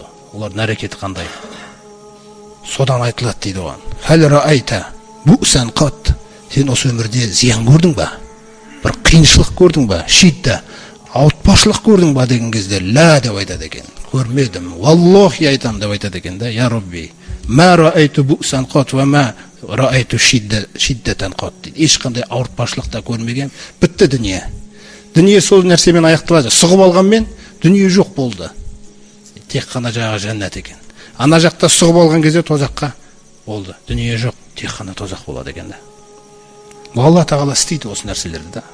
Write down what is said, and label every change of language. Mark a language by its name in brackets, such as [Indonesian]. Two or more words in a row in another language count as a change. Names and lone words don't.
[Kazakh] Олардың әрекеті қандай? Содан айтылады дейді оған. [Arabic] هل رأيت بؤسا قط. [Kazakh] Сен осы өмірде зиян көрдің ба? Бір қиыншылық көрдің ба? Шидда, ауытпашылық көрдің ба деген кезде ла деп айтады екен. Көрмедім. Валлахи айтам деп айтады екен да. [Arabic] يا رب ما رأيت بؤسا قط وما رأيت شدة قط дейді. [Kazakh] Ешқандай ауыртпашылық та көрмеген. Бітті дүние. Дүние сол нәрсемен аяқталады. Сұғып алғанмен дүние жоқ болды. Тек қана жаңағы жәннат екен. Ана жақта сұғып алған кезде тозаққа болды. Дүние жоқ, тек қана тозақ болады екен да. Алла Тағала істейді осы нәрселерді да.